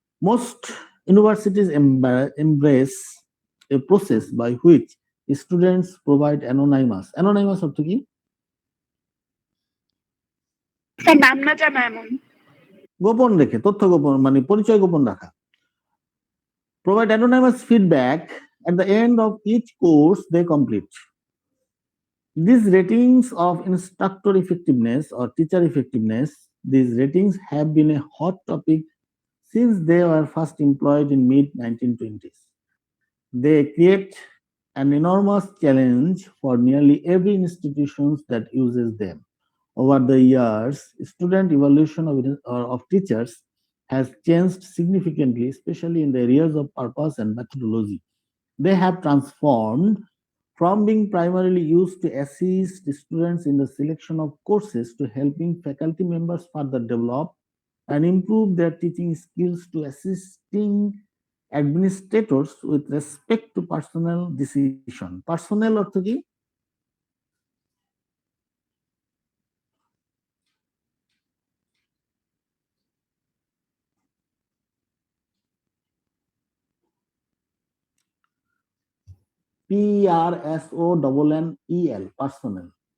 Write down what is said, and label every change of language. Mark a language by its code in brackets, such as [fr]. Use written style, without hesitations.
[en] Most universities embrace a process by which students provide anonymous [bn] অর্থ কি? Sir নাম না জানা এমন। গোপন রেখে, তথ্য গোপন মানে পরিচয় গোপন রাখা। [en] Provide anonymous feedback at the end of each course they complete. These ratings of instructor effectiveness or teacher effectiveness, these ratings have been a hot topic since they were first employed in mid-1920s. They create an enormous challenge for nearly every institution that uses them. Over the years, student evaluation of teachers has changed significantly, especially in the areas of purpose and methodology. They have transformed from being primarily used to assist students in the selection of courses to helping faculty members further develop and improve their teaching skills to assisting administrators with respect to personnel decision. [bn] Personnel অর্থ কি? [en] PRSONNEL, personnel.